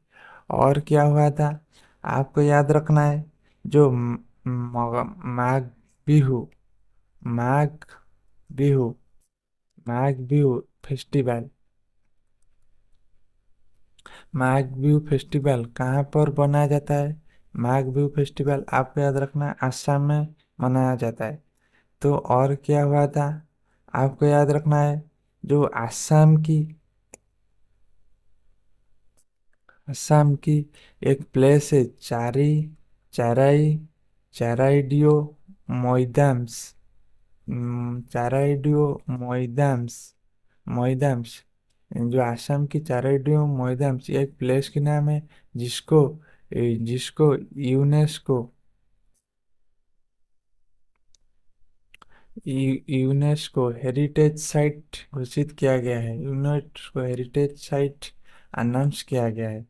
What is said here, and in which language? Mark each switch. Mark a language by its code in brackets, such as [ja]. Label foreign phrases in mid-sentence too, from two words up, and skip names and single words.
[hi] और क्या हुआ था, आपको याद रखना है, जो माघ बिहू माघ बिहू माघ बिहू फेस्टिवल माघ बिहू फेस्टिवल कहाँ पर मनाया जाता है? माघ बिहू फेस्टिवल आपको याद रखना है, असम में मनाया जाता है। तो और क्या हुआ था, आपको याद रखना है, जो असम की एक प्लेस है, चाराई चाराइडियो मोइदाम्स चाराइडियो मोइदाम्स जो असम की चाराइडियो मोइदाम्स एक प्लेस के नाम है, जिसको जिसको यूनेस्को [en] UNESCO heritage site [hi] घोषित किया गया है, [en] UNESCO heritage site [hi] अनाउंस किया गया है।